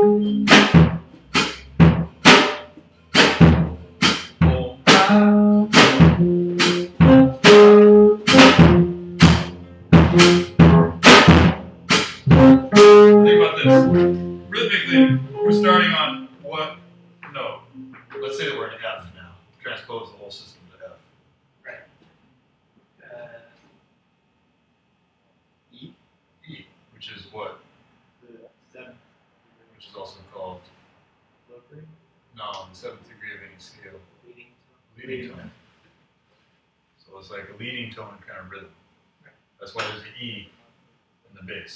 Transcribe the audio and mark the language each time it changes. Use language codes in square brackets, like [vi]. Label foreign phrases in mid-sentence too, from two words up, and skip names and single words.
[en] Think about this. Rhythmically, we're starting on what note? Let's say that we're in F now. Transpose the whole system to F. E. E, which is what? The 7th. Which is also called, Low three. no, the 7th degree of any scale. Leading. Leading tone. So it's like a leading tone kind of rhythm. That's why there's an E in the bass.